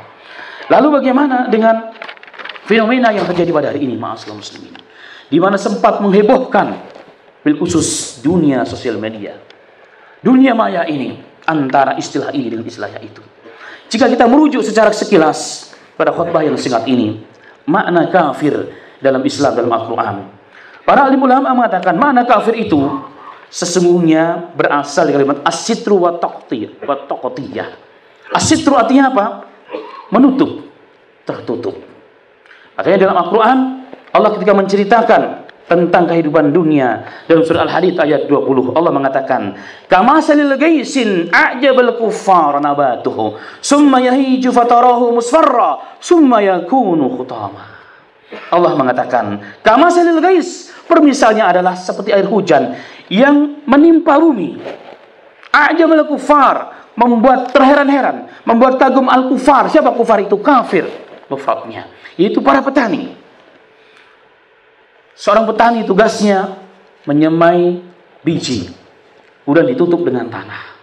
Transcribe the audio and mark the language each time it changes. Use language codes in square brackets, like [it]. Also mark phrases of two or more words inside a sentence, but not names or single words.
[id] Lalu bagaimana dengan fenomena yang terjadi pada hari ini, [ar] معاشر المسلمين, [id] di mana sempat menghebohkan [ar] بالخصوص [id] dunia sosial media, dunia maya ini, antara istilah ini dengan istilah itu. Jika kita merujuk secara sekilas pada khutbah yang singkat ini, makna kafir dalam Islam, dalam Al-Quran, para alim ulama mengatakan makna kafir itu sesungguhnya berasal dari kalimat [ar] الستر والتغطية. [id] As-sitru artinya apa? Menutup, tertutup. Makanya dalam Al-Quran Allah ketika menceritakan tentang kehidupan dunia dalam surah Al-Hadid ayat 20, Allah mengatakan, [ar] كمثل غيث أعجب الكفار نباته ثم يهيج فتراه مصفرا ثم يكون حطاما. [id] Allah mengatakan, [ar] كمثل غيث, [id] permisalnya adalah seperti air hujan yang menimpa bumi. [ar] أعجب الكفار, [id] membuat terheran-heran, membuat kagum al-kufar. Siapa kufar itu? Kafir mufradnya, yaitu para petani. Seorang petani tugasnya menyemai biji, kemudian ditutup dengan tanah.